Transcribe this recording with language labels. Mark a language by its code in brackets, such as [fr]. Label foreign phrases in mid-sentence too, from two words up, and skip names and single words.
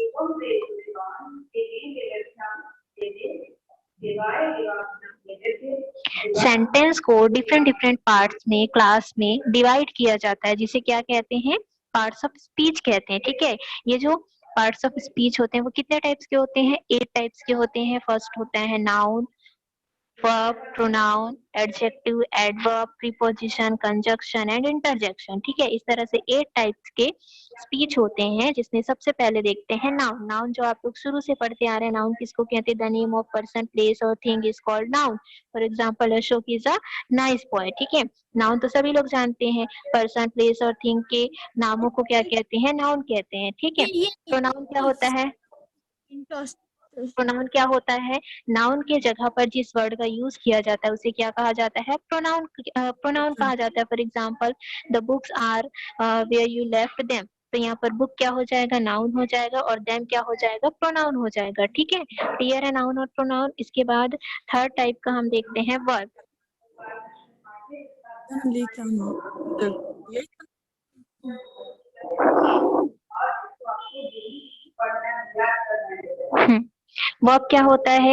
[hi] सेंटेंस को [en] different different parts [hi] में क्लास में डिवाइड किया जाता है, जिसे क्या कहते हैं? [en] parts of speech [hi] कहते हैं। ठीक है, ये जो पार्ट्स ऑफ स्पीच होते हैं वो कितने टाइप्स के होते हैं? 8 टाइप्स के होते हैं। फर्स्ट होता है नाउन, [en] verb, pronoun, adjective, adverb, preposition, conjunction and interjection। [hi] ठीक है, इस तरह से 8 टाइप्स के स्पीच होते हैं, जिसमें सबसे पहले देखते हैं नाउन। नाउन जो आप लोग शुरू से पढ़ते आ रहे हैं, नाउन किसको कहते हैं? [en] the name of person, place [hi] और [en] thing is called noun. for example, Ashok is a nice boy. [hi] ठीक है, नाउन तो सभी लोग जानते हैं। [en] person, place [hi] और थिंग के नामों को क्या कहते हैं? नाउन कहते हैं। ठीक है, प्रोनाउन क्या होता है? प्रोनाउन क्या होता है? नाउन के जगह पर जिस वर्ड का यूज किया जाता है उसे क्या कहा जाता है? प्रोनाउन। प्रोनाउन कहा जाता है। [en] For example, the books are where you left them. [hi] तो यहाँ पर बुक क्या हो जाएगा? नाउन हो जाएगा, और देम क्या हो जाएगा? प्रोनाउन हो जाएगा। ठीक है, क्लियर है नाउन और प्रोनाउन। इसके बाद [en] third type [hi] का हम देखते हैं वर्ब। वर्ब क्या होता है?